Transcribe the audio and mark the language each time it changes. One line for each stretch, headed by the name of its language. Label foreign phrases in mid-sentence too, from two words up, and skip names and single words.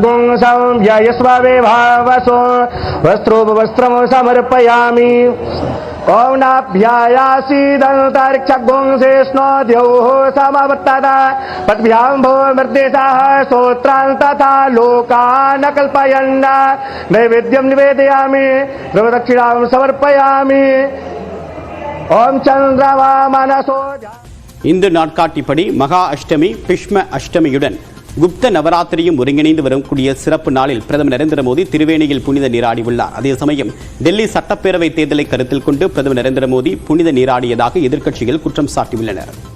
Sanskrit: वस्त्रोपवस्त्रं समर्पयामि ओम नाभ्यायासीदन्तरिक्षगुंसेष्णोद्यौः समवर्तत पद्भ्यां भो मृदेशः श्रोत्रान् तथा लोकान् कल्पयन् नैवेद्यं निवेदयामि द्रवदक्षिणां समर्पयामि ओम चंद्रमा मनसो
Tamil: இந்து நாட்காட்டிப்படி மகா அஷ்டமி பிஷ்ம அஷ்டமியுடன் குப்த நவராத்திரியும் ஒருங்கிணைந்து வரக்கூடிய சிறப்பு நாளில் பிரதமர் நரேந்திர மோடி திருவேணியில் புனித நீராடியுள்ளார். அதே சமயம் டெல்லி சட்டப்பேரவை தேர்தலை கருத்தில் கொண்டு பிரதமர் நரேந்திர மோடி புனித நீராடியதாக எதிர்க்கட்சிகள் குற்றம் சாட்டியுள்ளனர்.